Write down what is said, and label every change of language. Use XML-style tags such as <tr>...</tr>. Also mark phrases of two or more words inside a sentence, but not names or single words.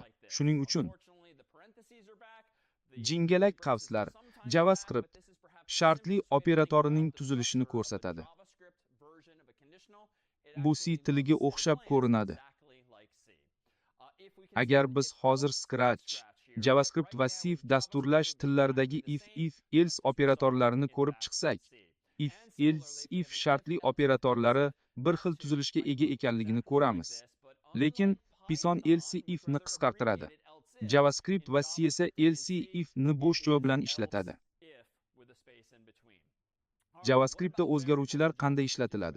<uz>Shuning uchun jingalak qavslar JavaScript shartli operatorining tuzilishini ko'rsatadi. Bu C tiliga o'xshab ko'rinadi. Agar biz hozir Scratch, JavaScript va C dasturlash tillaridagi</uz> <en>if else</en> <uz>operatorlarini ko'rib chiqsak,</uz> <en>if else if</en> <uz>shartli operatorlari bir xil tuzilishga ega ekanligini ko'ramiz. Lekin Python</uz> <en>else ifni</en> <uz>qisqartiradi. JavaScript va C esa</uz> <en>else ifni</en> <uz>bo'sh joy bilan ishlatadi. JavaScriptda o'zgaruvchilar qanday ishlatiladi?</uz>